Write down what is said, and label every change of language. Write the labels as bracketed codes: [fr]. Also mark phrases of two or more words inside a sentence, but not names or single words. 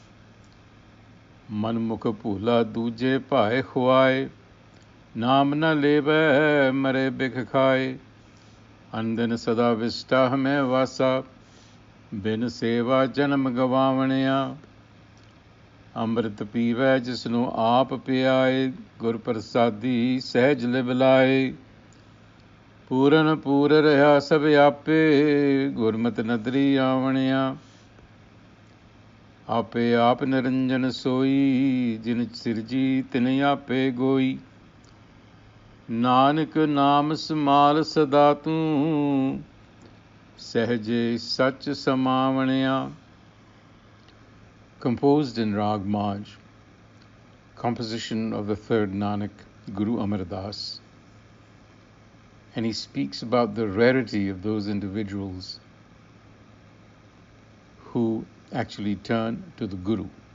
[pa] ਮਨ ਮੁਖ ਭੂਲਾ ਦੂਜੇ ਭਾਏ ਖੁਆਏ, ਨਾਮ ਨ ਲੇਵੈ ਮਰੇ ਬਿਖ ਖਾਏ. ਅੰਦਨ ਸਦਾ ਵਿਸ਼ਟਾ ਮੇਂ ਵਾਸਾ, ਬਿਨ ਸੇਵਾ ਜਨਮ ਗਵਾਵਣਿਆ. ਅੰਮ੍ਰਿਤ ਪੀਵੈ ਜਿਸਨੁ ਆਪ ਪਿਆਏ, ਗੁਰ ਪ੍ਰਸਾਦੀ ਸਹਜ ਲਿਵਲਾਏ. ਪੂਰਨ ਪੂਰ ਰਹਾ ਸਬ ਆਪੇ, ਗੁਰਮਤ ਨਦਰੀ ਆਵਣਿਆ. ਆਪੇ ਆਪ ਨਿਰੰਜਨ ਸੋਈ, ਜਿਨ ਸਿਰਜੀ ਤਿਨ ਆਪੇ ਗੋਈ. ਨਾਨਕ ਨਾਮ ਸਮਾਲ ਸਦਾ ਤੂ, ਸਹਜੇ ਸਚ ਸਮਾਵਣਿਆ. [en] Composed in Rag Maj, composition of the third Nanak, Guru Amar Das. And he speaks about the rarity of those individuals who actually turn to the Guru.